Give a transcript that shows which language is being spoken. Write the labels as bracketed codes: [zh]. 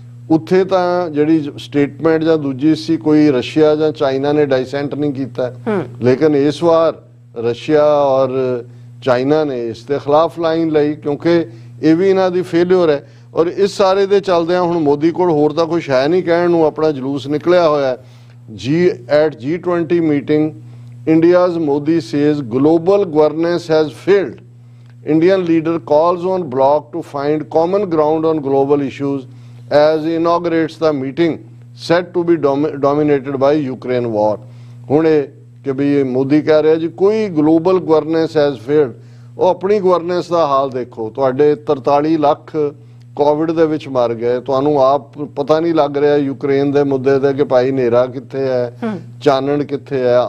[pa] ਉੱਥੇ ਤਾਂ ਜਿਹੜੀ ਸਟੇਟਮੈਂਟ ਜਾਂ ਦੂਜੀ ਸੀ, ਕੋਈ ਰਸ਼ੀਆ ਜਾਂ ਚਾਈਨਾ ਨੇ ਡਾਈਸੈਂਟ ਨਹੀਂ ਕੀਤਾ। ਲੇਕਿਨ ਇਸ ਵਾਰ ਰਸ਼ੀਆ ਔਰ ਚਾਈਨਾ ਨੇ ਇਸ ਦੇ ਖਿਲਾਫ ਲਾਈਨ ਲਈ, ਕਿਉਂਕਿ ਇਹ ਵੀ ਇਹਨਾਂ ਦੀ ਫੇਲਿਅਰ ਹੈ। ਔਰ ਇਸ ਸਾਰੇ ਦੇ ਚੱਲਦਿਆਂ ਹੁਣ ਮੋਦੀ ਕੋਲ ਹੋਰ ਤਾਂ ਕੁਛ ਹੈ ਨਹੀਂ ਕਹਿਣ ਨੂੰ, ਆਪਣਾ ਜਲੂਸ ਨਿਕਲਿਆ ਹੋਇਆ। [en] at G20 meeting, India's Modi says global governance has failed. Indian leader calls on bloc to find common ground on global issues as he inaugurates the meeting set to be dominated by Ukraine war. [pa] ਹੁਣ ਇਹ ਕਿ ਵੀ ਮੋਦੀ ਕਹਿ ਰਿਹਾ ਜੀ ਕੋਈ [en] Global governance has failed. [pa] ਉਹ ਆਪਣੀ governance ਦਾ ਹਾਲ ਦੇਖੋ। ਤੁਹਾਡੇ 43 ਲੱਖ ਕੋਵਿਡ ਦੇ ਵਿੱਚ ਮਰ ਗਏ, ਤੁਹਾਨੂੰ ਆਪ ਪਤਾ ਨਹੀਂ ਲੱਗ ਰਿਹਾ ਯੂਕਰੇਨ ਦੇ ਮੁੱਦੇ ਤੇ ਕਿ ਭਾਈ ਹਨੇਰਾ ਕਿੱਥੇ ਹੈ, ਚਾਨਣ ਕਿੱਥੇ ਹੈ।